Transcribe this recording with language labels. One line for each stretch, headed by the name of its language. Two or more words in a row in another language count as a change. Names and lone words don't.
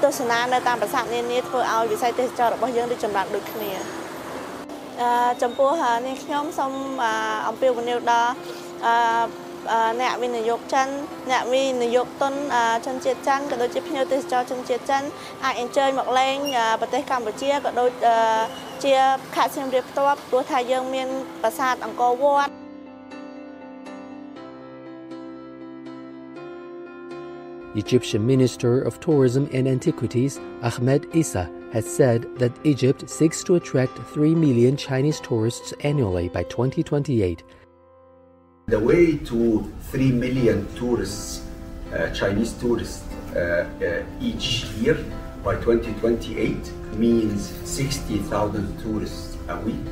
Khmer: ស្សនានៅតាមប្រាសាទនានាធ្វើឲ្យវិស័យទេសចររបស់យើងរីកចម្រើនដូចគ្នាចំពោះនេះខ្ញុំសូមអំពាវនាវដល់អ្នកវិនិយោគចិនអ្នកវិនិយោគទុនជនជាតិចិនក៏ដូចជាភ្ញៀវទេសចរជនជាតិចិនអាចអញ្ជើញមកលេងប្រទេសកម្ពុជាក៏ដូចជាខេត្តសៀមរាបផ្ទាល់ព្រោះថាយើងមានប្រាសាទអង្គរវត្ត
English: Egyptian Minister of Tourism and Antiquities Ahmed Issa has said that Egypt seeks to attract 3 million Chinese tourists annually by 2028. The way to 3 million tourists, Chinese tourists each year by 2028 means 60,000 tourists a week.